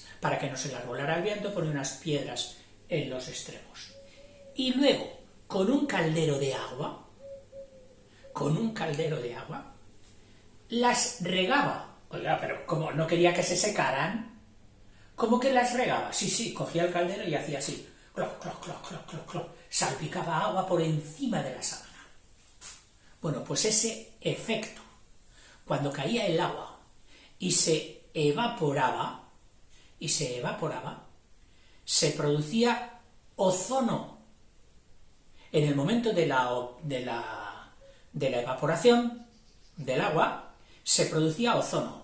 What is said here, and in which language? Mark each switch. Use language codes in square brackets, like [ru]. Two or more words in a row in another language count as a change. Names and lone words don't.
[es] Para que no se las volara el viento, ponía unas piedras en los extremos. Y luego, con un caldero de agua, las regaba. Oiga, pero como no quería que se secaran, ¿cómo que las regaba? Sí, cogía el caldero y hacía así, cloc, cloc, cloc, cloc, cloc, cloc, salpicaba agua por encima de la sábana. Bueno, pues ese efecto, cuando caía el agua y se evaporaba, se producía ozono. En el momento de la evaporación del agua, se producía ozono.